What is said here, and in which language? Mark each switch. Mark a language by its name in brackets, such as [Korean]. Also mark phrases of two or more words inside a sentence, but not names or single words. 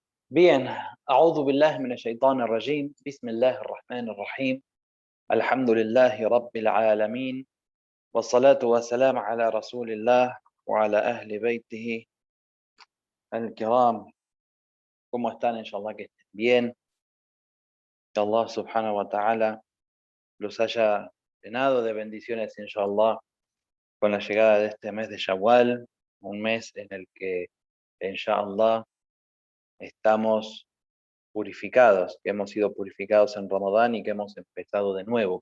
[Spanish] Bien, [Arabic] أعوذ بالله من الشيطان الرجيم بسم الله الرحمن الرحيم الحمد لله رب العالمين والصلاة والسلام على رسول الله وعلى أهل بيته الكرام. [Spanish] ¿Cómo están? Inshallah que estén bien. Que [Arabic] الله سبحانه وتعالى [Spanish] los haya llenado de bendiciones, inshallah, con la llegada de este mes de Shawwal, un mes en el que, inshallah, estamos purificados, que hemos sido purificados en Ramadán y que hemos empezado de nuevo.